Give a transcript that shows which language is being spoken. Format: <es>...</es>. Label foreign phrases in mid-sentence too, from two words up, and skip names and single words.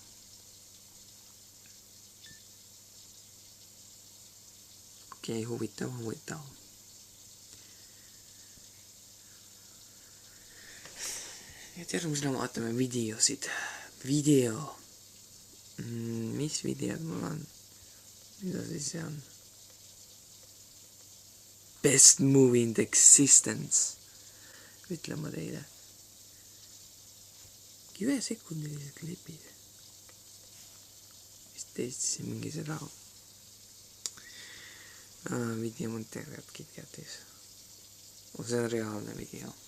<et>Okei, huvitav. Et järgmisena vaatame videosid. Mis videod mul on? Mida siis see on?</et> <en>Best movie in the existence.</en> <et>Ütlen ma teile. 1 sekundilised klipid. Vist testisin mingi seda video monteerijat KitKatis. See on reaalne video.</et>